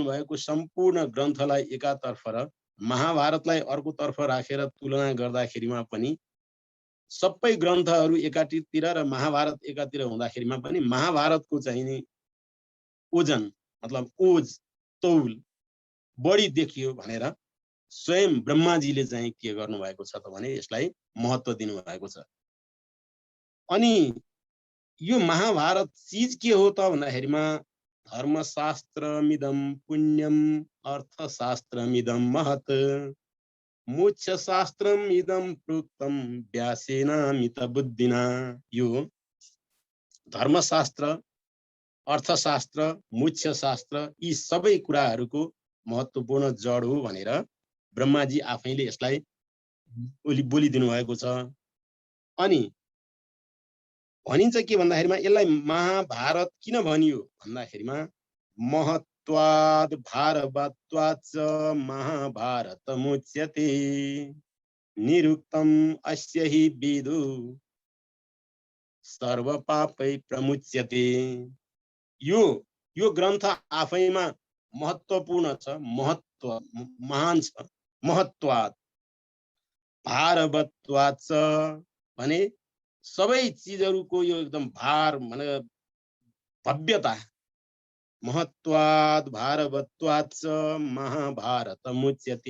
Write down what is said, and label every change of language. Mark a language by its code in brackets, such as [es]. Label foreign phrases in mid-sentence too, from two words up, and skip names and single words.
[ne] भएको सम्पूर्ण ग्रन्थलाई एकातर्फ र महाभारतलाई अर्कोतर्फ राखेर तुलना गर्दाखेरिमा पनि सबै ग्रन्थहरू एकातिर र महाभारत एकातिर हुँदाखेरिमा पनि महाभारतको चाहिँ नि ओजन मतलब ओज तौल बढी देखियो भनेर स्वयं ब्रह्माजीले चाहिँ के गर्नु भएको छ त भने यसलाई महत्त्व दिनु भएको छ। अनि यो महाभारत चीज के हो त भन्दाखेरिमा [sa] धर्मशास्त्रमिदं पुण्यम अर्थशास्त्रमिदं महत् मोक्षशास्त्रमिदं प्रोक्तम व्यासेनामित बुद्धिना। [ne] यो धर्मशास्त्र, अर्थशास्त्र, मोक्षशास्त्र यी सबै कुराहरूको महत्त्वपूर्ण जड हो भनेर ब्रह्माजी आफैले यसलाई बोलिदिनु भएको छ। अनि भनिन्छ के भन्दाखेरिमा यसलाई महाभारत किन भनियो भन्दाखेरिमा [sa] महत्वाद भारवत्वाच्च महाभारत मुच्यते निरुक्तम अस्य हि विदु सर्व पापै प्रमुच्यते। [ne] यो ग्रन्थ आफैमा महत्त्वपूर्ण छ, महान छ। [sa] महत्वाद भारवत्वाच्च [ne] भने सबै चिजहरूको यो एकदम भार भने भव्यता [sa] महत्वाद भारवत्वाच्च महाभारत मुच्यते।